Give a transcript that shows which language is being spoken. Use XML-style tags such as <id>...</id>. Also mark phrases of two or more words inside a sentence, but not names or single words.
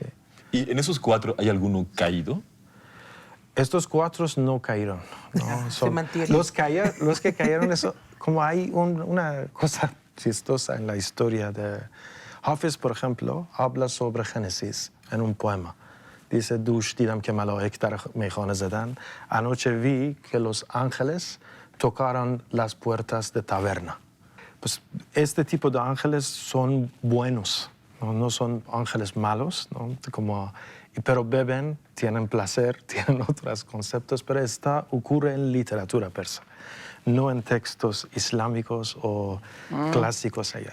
<es>¿Y en esos 4 hay alguno caído? Estos 4 no cayeron. ¿no? Se mantienen. Los que cayeron, eso, como hay una cosa chistosa en la historia de Hafiz, por ejemplo, habla sobre Génesis en un poema. Dice,</es> <fa>"Dush دیدم که ملائک در میخانه زدن.</fa> <es>Anoche vi que los ángeles tocaron las puertas de taberna." Pues este tipo de ángeles son buenos, no son ángeles malos, ¿no? Pero beben, tienen placer, tienen otros conceptos, pero ocurre en literatura persa, no en textos islámicos o clásicos allá.</es>